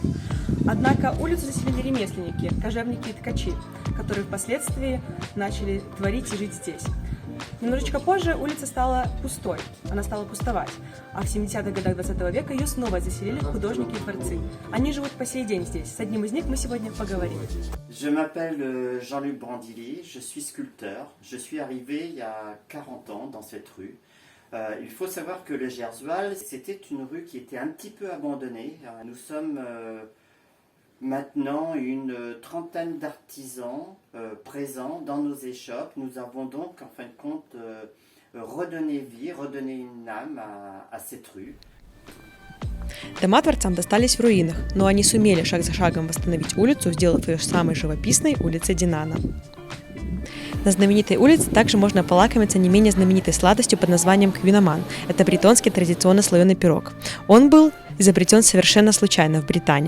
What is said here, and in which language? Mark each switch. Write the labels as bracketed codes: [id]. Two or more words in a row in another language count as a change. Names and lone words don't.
[ru] Однако улицу заселили ремесленники, кожевники и ткачи, которые впоследствии начали творить и жить здесь. Немножечко позже улица стала пустой, она стала пустовать, а в 70-х годах 20 века ее снова заселили художники и творцы. Они живут по сей день здесь. С одним из них мы сегодня поговорим. [fr] Je m'appelle Jean-Luc Brandilly, je suis sculpteur. Je suis arrivé il y a 40 ans dans cette rue. Il faut savoir que le Gersoal, c'était une rue qui était un petit peu abandonnée. Nous sommes maintenant une trentaine d'artisans présents dans nos échoppes. Nous avons donc, en fin de compte, redonné vie, redonné une âme à cette rue. [ru] Дома творцам достались в руинах, но они сумели шаг за шагом восстановить улицу, сделав ее самой живописной улицей Динана. На знаменитой улице также можно полакомиться не менее знаменитой сладостью под названием квиноман. Это бретонский традиционно слоеный пирог. Он был изобретен совершенно случайно в Британии.